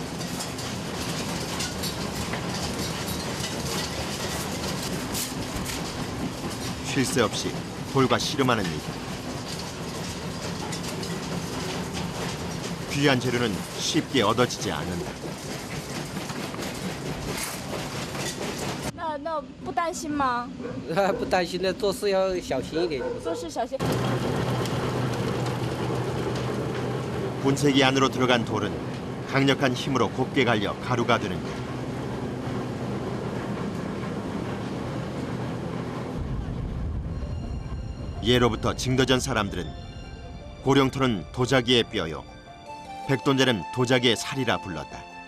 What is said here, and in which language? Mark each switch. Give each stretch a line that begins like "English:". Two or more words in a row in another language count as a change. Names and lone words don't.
Korean: 쉴 새 없이 돌과 씨름하는 일. 귀한 재료는 쉽게 얻어지지 않는다.
Chinese: 那不担心吗？不担心的，做事要小心一点。做事小心。
Korean: 분쇄기 안으로 들어간 돌은 강력한 힘으로 곱게 갈려 가루가 되는데 예로부터 징더전 사람들은 고령토는 도자기의 뼈요, 백돈자는 도자기의 살이라 불렀다.